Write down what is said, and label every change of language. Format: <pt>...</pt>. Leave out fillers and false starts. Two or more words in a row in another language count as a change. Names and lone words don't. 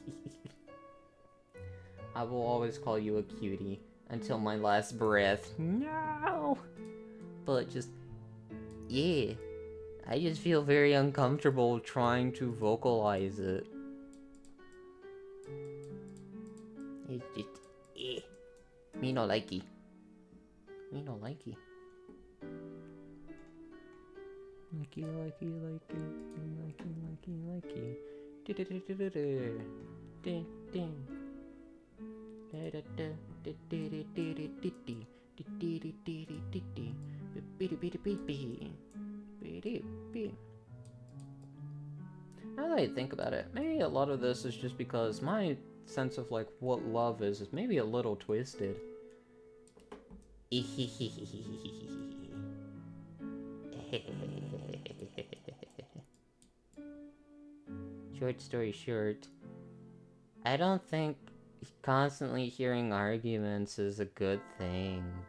<en>I will always call you a cutie until my last breath. No! But just, yeah. I just feel very uncomfortable trying to vocalize it. It's just, eh. Me no likey. Me no likey. Likey, likey, likey. Likey, likey, likey. Du-du-du-du-du-du. Ding, ding. Da-da-da. Du-du-du-du-du-du. Du-du-du-du-du-du. Be-be-be-be-be. Be-be-be. Now that I think about it, maybe a lot of this is just because my sense of like what love is maybe a little twisted. Short story short, I don't think constantly hearing arguments is a good thing.</en>